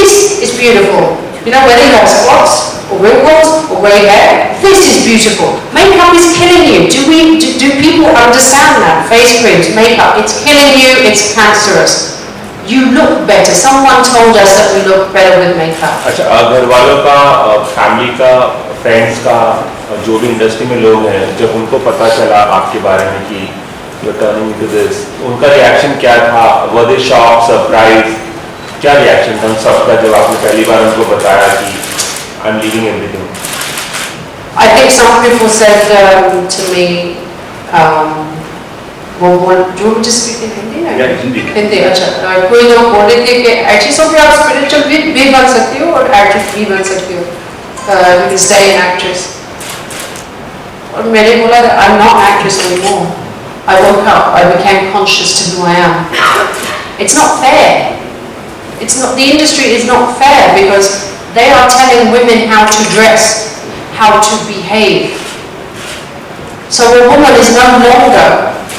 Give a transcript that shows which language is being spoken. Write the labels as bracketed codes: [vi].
[en] This is beautiful. You know, whether you have spots or wrinkles or grey hair, this is beautiful. Makeup is killing you. Do people understand that? Face creams, makeup, it's killing you, it's cancerous. You look better. Someone told us that we look better with makeup. [hi] अच्छा, घर वालों का, family का, friends का, जो भी industry में लोग हैं, जब उनको पता चला आपके बारे में कि [en] you're turning into this, [hi] उनका रिएक्शन क्या था? [en] Were they shocked, surprised? [hi] क्या रिएक्शन था उन सबका जब आपने पहली बार उनको बताया कि [en] I'm leaving everything? I think some people said to me, do you want to speak in Hindi? Yeah, Hindi. [hi] Hindi, अच्छा। कोई लोग बोल रहे थे कि एक्ट्रेस सोफिया आप स्पिरिचुअल भी बन सकती हो और एक्ट्रेस भी बन सकती हो। [en] You can stay an actress. [hi] और मैंने बोला [en] that I'm not an actress anymore. I woke up, I became conscious to who I am. It's not fair. It's not, the industry is not fair because they are telling women how to dress, how to behave. So a woman is no longer